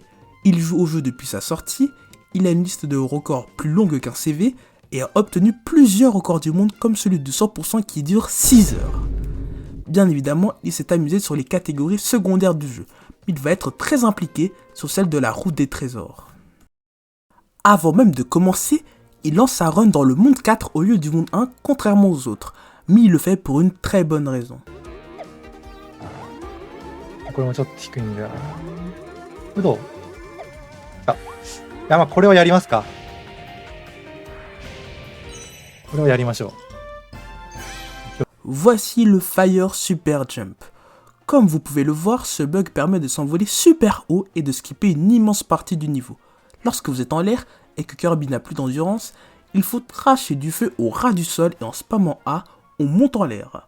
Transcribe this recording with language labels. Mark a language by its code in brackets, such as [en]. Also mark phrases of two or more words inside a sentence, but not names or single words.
[fr] Il joue au jeu depuis sa sortie, il a une liste de records plus longue qu'un CV et a obtenu plusieurs records du monde comme celui de 100% qui dure 6 heures. Bien évidemment, il s'est amusé sur les catégories secondaires du jeu, mais il va être très impliqué sur celle de la route des trésors. Avant même de commencer, il lance sa run dans le monde 4 au lieu du monde 1, contrairement aux autres, mais il le fait pour une très bonne raison. [ja] これもちょっと低いんだよな。うどあ、いやまあこれをやりますか。これをやりましょう。 [fr] Voici le Fire Super Jump. Comme vous pouvez le voir, ce bug permet de s'envoler super haut et de skipper une immense partie du niveau. Lorsque vous êtes en l'air et que Kirby n'a plus d'endurance, il faut cracher du feu au ras du sol et en spammant A, on monte en l'air.